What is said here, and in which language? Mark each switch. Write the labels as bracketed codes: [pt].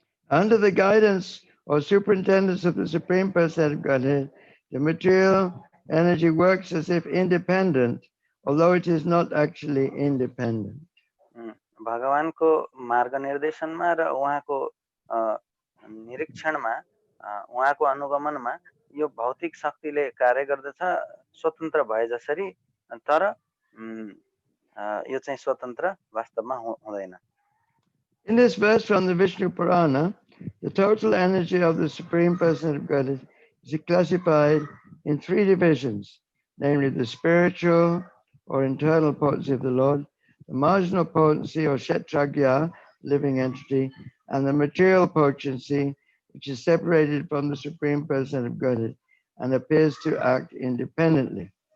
[en] Under the guidance or superintendence of the Supreme Personality of Godhead, the material energy works as if independent, although it is not actually independent. [ne] भगवानको मार्गनिर्देशनमा र उहाँको निरीक्षणमा, उहाँको अनुगमनमा यो भौतिक शक्तिले कार्य गर्दछ स्वतन्त्र भए जसरी, तर यो चाहिँ स्वतन्त्र वास्तवमा हुँदैन। [en] In this verse from the Vishnu Purana, the total energy of the Supreme Personality of Godhead is classified in 3 divisions, namely the spiritual or internal potency of the Lord, the marginal potency or Kshetragya, living entity, and the material potency, which is separated from the Supreme Personality of Godhead and appears to act independently.